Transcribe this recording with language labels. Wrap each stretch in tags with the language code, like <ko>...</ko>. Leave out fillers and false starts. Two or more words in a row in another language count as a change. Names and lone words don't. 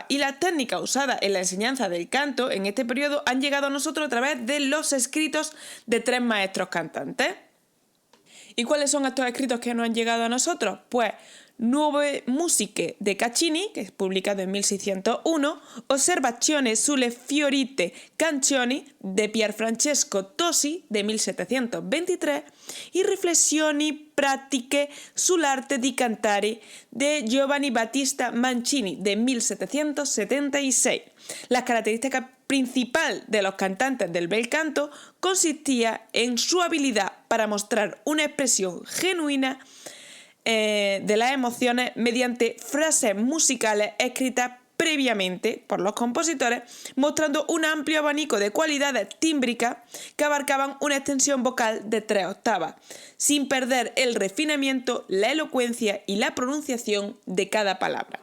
<es>Y las técnicas usadas en la enseñanza del canto en este periodo han llegado a nosotros a través de los escritos de 3 maestros cantantes. ¿Y cuáles son estos escritos que nos han llegado a nosotros? Pues Nuove Musiche de Caccini, que es publicado en 1601, Osservazioni sulle fiorite canzoni de Pierfrancesco Tosi de 1723 y Riflessioni pratiche sull'arte di cantare de Giovanni Battista Mancini de 1776. Las características principal de los cantantes del bel canto consistía en su habilidad para mostrar una expresión genuina de las emociones mediante frases musicales escritas previamente por los compositores, mostrando un amplio abanico de cualidades tímbricas que abarcaban una extensión vocal de 3 octavas, sin perder el refinamiento, la elocuencia y la pronunciación de cada palabra.</es>